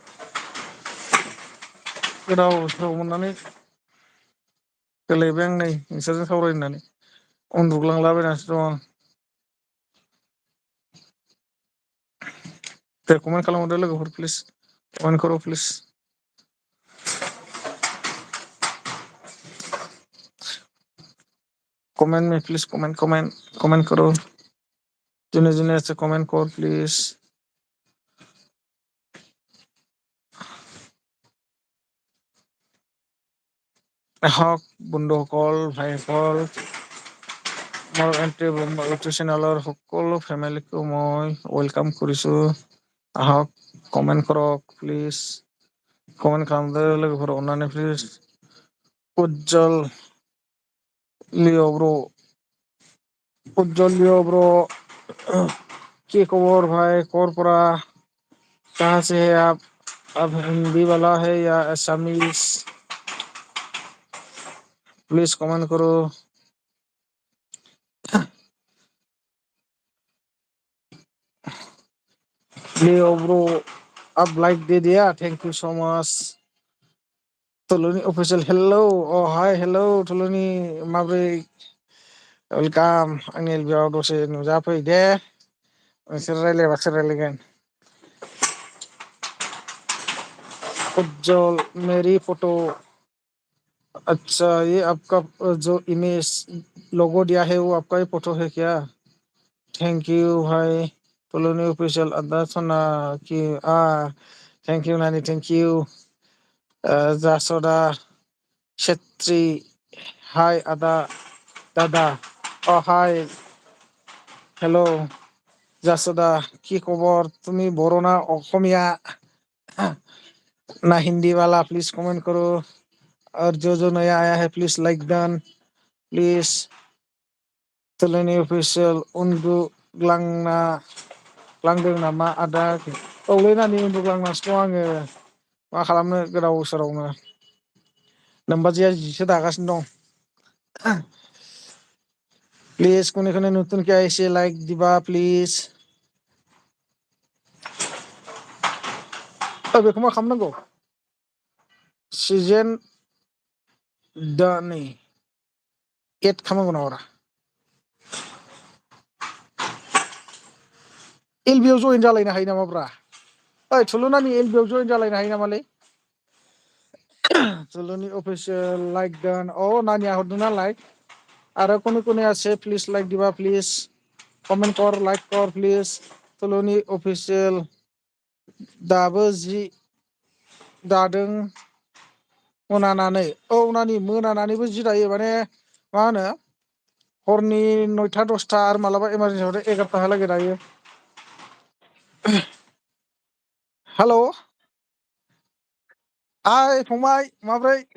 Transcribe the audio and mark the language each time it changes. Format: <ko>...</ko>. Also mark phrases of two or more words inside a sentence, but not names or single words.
<brx>गोदाव सोराव मोननानै दोलायबाय आं नै नोंसोरजों सावरायनो होननानै उन्दुग्लांलाबायनासो दं आं दे कमेन्ट खालामहरदो लोगोफोर</brx> <en>please comment</en> <hi>करो प्लिज कमेन्ट में</hi> <en>please comment</en> <hi>करो जिन्हें जिन्हें ऐसे कमेंट कर प्लीज</hi> <as>হক বন্ধুসকল ভাইসকল মোৰ ইউটিউব চেনেলৰ সকলো ফেমিলিকো মই ৱেলকাম কৰিছোঁ আহক কমেণ্ট কৰক</as> <en>please comment</en> <brx>খাलामदो लोगोफोर अननानै</brx> <as>प्लिज उज्जवल लियो</as> <hi>ब्रो</hi> <as>কি খবর ভাই করপরা</as> <hi>कहाँ से है आप अब हिंदी वाला है या असमीज प्लीज कमेंट करो लियो ब्रो अब लाइक दे दिया</hi> <en>thank you so much</en> <brx>Tuluni official</brx> <en>hello oh hi hello</en> <brx>Tuluni माब्रै वेलकाम आंनि एलबिआव दसे नुजाफै दे नोंसोर रायलायबासो रायलायगोन</brx> <hi>उज्जवल मेरी फोटो अच्छा ये आपका जो इमेज लोगो दिया है वो आपका ही फोटो है क्या</hi> <en>thank you</en> <hi>भाई Tuluni official ada sana ki</hi> <en>thank you</en> <hi>Nani</hi> <en>thank you</en> <hi>Jasoda Shetri hi ada dada</hi> <en>oh hi hello</en> <hi>जासोदा की खबर तुम्ही बोरो ना অসমীয়া ना हिंदी वाला प्लीज कमेंट करो और जो नया आया है प्लीज लाइक डन प्लीज</hi> <brx>Tuluni official उन्दुग्लांना लांदों नामा आदा औलै नानि उन्दुग्लांनासो दं आङो मा खालामनो गोदाव सोरावनो नोमबाजैया जिसो दागासिनो दं प्लीज</brx> <as>কোনে কোনে নতুন</as> <hi>क्या ऐसे लाइक दिबा प्लीज</hi> <brx>बेखौ मा खालामनांगौ सिजेन दानि एड खालामनांगौ नामा एलबिआव जइन जालायनो हायो नामाब्रा ओइ थुलुनानि एलबिआव जइन जालायनो हायो नामालै Tuluni official</brx> <en>like done oh</en> <brx>नानिया हरदोंना लाइक आरो</brx> <as>কোনে কোনে</as> <hi>ऐसे प्लीज लाइक दिबा प्लीज कमेंट कर लाइक कर प्लीज</hi> <brx>Tuluni official दाबो जि दादों मोनानानै औ नानि मोनानानैबो जि दायो माने मा होनो हरनि 9टा 10टा आरो मालाबा इमारजेन्सियाव 11टाहालागै दायो हेलौ हाय फंबाय माब्रै</brx>